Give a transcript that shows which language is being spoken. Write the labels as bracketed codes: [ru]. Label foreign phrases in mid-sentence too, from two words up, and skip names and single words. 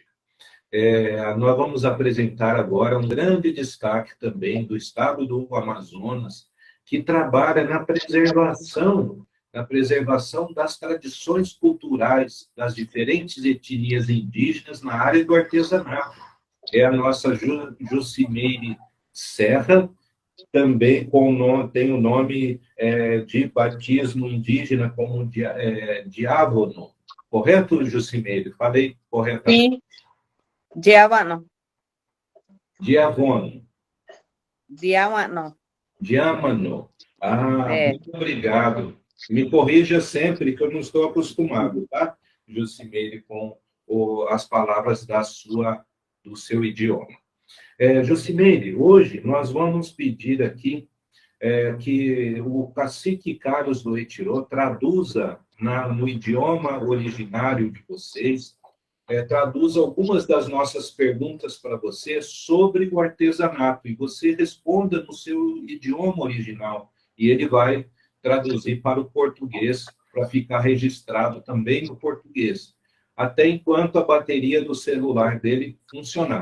[pt] Nós vamos apresentar agora um grande destaque também do estado do Amazonas, que trabalha na preservação das tradições culturais das diferentes etnias indígenas na área do artesanato. É a nossa Jucimeire Serra, também tem o nome de batismo indígena como Diávono. Correto, Jucimeire? Falei corretamente? Sim. Diávono. Diavono. Diávono. Diámano. Muito obrigado. Me corrija sempre, que eu não estou acostumado, tá, Jucimeire, com as palavras do seu idioma. Jucimeire, hoje nós vamos pedir aqui que o cacique Carlos Doetirô traduza no idioma originário de vocês, traduza algumas das nossas perguntas para você sobre o artesanato, e você responda no seu idioma original, e ele vai traduzir para o português, para ficar registrado também no português, até enquanto a bateria do celular dele funcionar.